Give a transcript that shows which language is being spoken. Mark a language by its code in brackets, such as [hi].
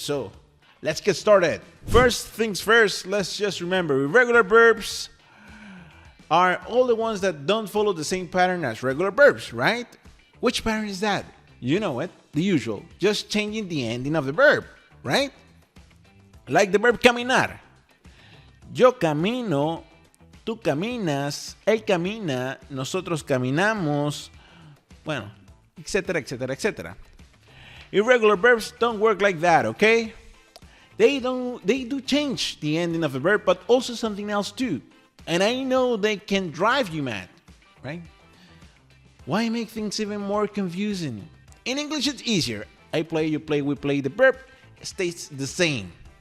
[en] So let's get started. First things first, let's just remember irregular verbs are all the ones that don't follow the same pattern as regular verbs, right? Which pattern is that? You know it, the usual, just changing the ending of the verb, right? Like the verb caminar. [es] Yo camino, tú caminas, él camina, nosotros caminamos, bueno, etc., etc., etc. [en] Irregular verbs don't work like that, okay? They do change the ending of the verb, but also something else too. And I know they can drive you mad, right? Why make things even more confusing? In English, it's easier. I play, you play, we play. The verb stays the same.